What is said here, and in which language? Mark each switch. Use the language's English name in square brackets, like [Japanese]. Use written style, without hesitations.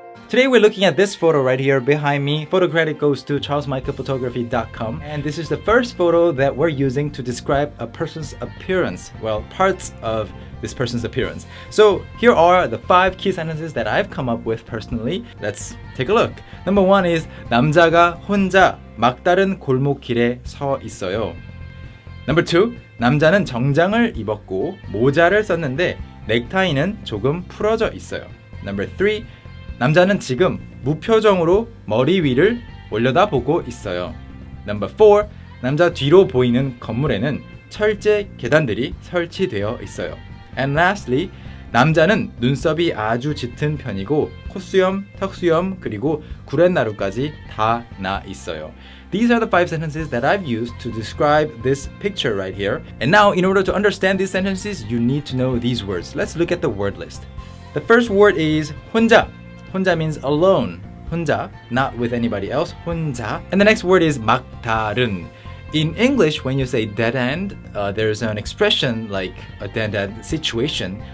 [English] Today we're looking at this photo right here behind me. Photo credit goes to charlesmichaelphotography.com, and this is the first photo that we're using to describe a person's appearance. Well, parts of this person's appearance. So here are the 5 key sentences that I've come up with personally. Let's take a look. Number 1 is [Korean] 남자가 혼자 막다른 골목길에 서 있어요. [English] Number 2, [Korean] 남자는 정장을 입었고 모자를 썼는데 넥타이는 조금 풀어져 있어요. [English] Number 3, [Korean] 남자는 지금 무표정으로 머리 위를 올려다보고 있어요. [English] Number 4, [Korean] 남자 뒤로 보이는 건물에는 철제 계단들이 설치되어 있어요. [English] And lastly, [Korean] 남자는 눈썹이 아주 짙은 편이고 콧수염, 턱수염, 그리고 구레나룻까지 다 나 있어요. [English] These are the 5 sentences that I've used to describe this picture right here. And now, in order to understand these sentences, you need to know these words. Let's look at the word list. The first word is 혼자. 혼자 means alone. 혼자, not with anybody else. [Korean] 혼자. [English] And the next word is 막다른. In English, when you say dead end, there's an expression like a dead end situation.